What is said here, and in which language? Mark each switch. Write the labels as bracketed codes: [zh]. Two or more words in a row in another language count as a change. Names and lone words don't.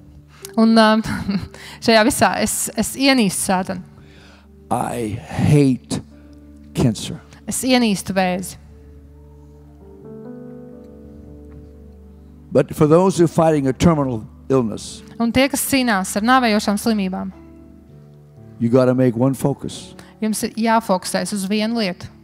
[lv] Un šajā visā es ienīstu sātanu. [en] I hate cancer. [lv] Es ienīstu vēzi. [en] But for those who are fighting a terminal illness, [lv] Un tie, kas cīnās ar nāvējošām slimībām, [en] you got to make one focus. [lv] jums ir jāfokusēs uz vienu lietu.